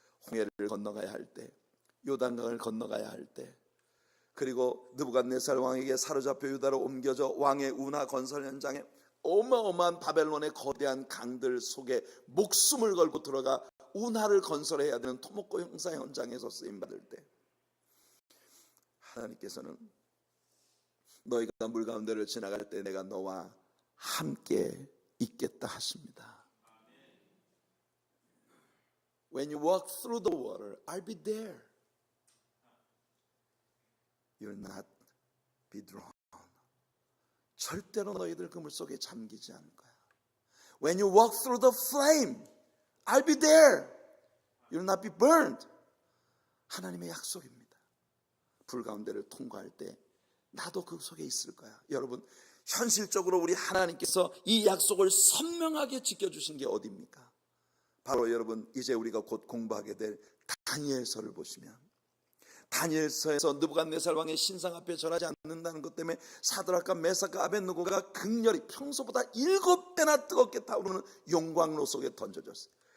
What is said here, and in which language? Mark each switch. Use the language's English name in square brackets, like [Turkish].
[Korean] 홍해를 건너가야 할 때, 요단강을 건너가야 할 때, 그리고 느부갓네살 왕에게 사로잡혀 유다로 옮겨져 왕의 운하 건설 현장에 어마어마한 바벨론의 거대한 강들 속에 목숨을 걸고 들어가 운하를 건설해야 되는 토목고 형사 현장에서 쓰임받을 때 하나님께서는 너희가 물 가운데를 지나갈 때 내가 너와 함께 있겠다 하십니다. [English] When you walk through the water, I'll be there. You'll not be drawn. [Korean] 절대로 너희들 그물 속에 잠기지 않을 거야. [English] When you walk through the flame, I'll be there. You'll not be burned. [Korean] 하나님의 약속입니다. 불 가운데를 통과할 때 나도 그 속에 있을 거야. 여러분, 현실적으로 우리 하나님께서 이 약속을 선명하게 지켜주신 게 어디입니까? 바로 여러분, 이제 우리가 곧 공부하게 될 다니엘서를 보시면, 다니엘서에서 느부갓네살 왕의 신상 앞에 절하지 않는다는 것 때문에 사드락과 메삭과 아벳느고가 극렬히 평소보다 7배나 뜨겁게 타오르는 용광로 속에 던져졌어요.